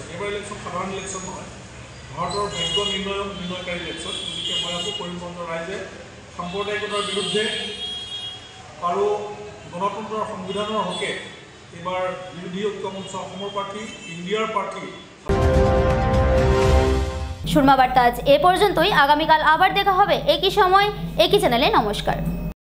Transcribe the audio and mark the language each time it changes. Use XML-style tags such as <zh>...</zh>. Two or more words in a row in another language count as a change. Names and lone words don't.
<as>এইবাৰ ইলেকশ্যন সাধাৰণ ইলেকশ্যন নহয়, ভাৰতৰ ভাগ্য নিৰ্ণয়কাৰী ইলেকশ্যন। গতিকে মই ভাবোঁ করিমগঞ্জৰ ৰাইজে সাম্প্ৰদায়িকতাৰ বিৰুদ্ধে আৰু গণতন্ত্ৰৰ সংবিধানৰ হকে এইবাৰ বিৰোধী ঐক্য মঞ্চ অসমৰ প্ৰাৰ্থী, ইণ্ডিয়াৰ প্ৰাৰ্থী।</as> <bn>সুরমা বার্তা আজ এ পর্যন্তই। আগামীকাল আবার দেখা হবে একই সময় একই চ্যানেলে। নমস্কার।</bn>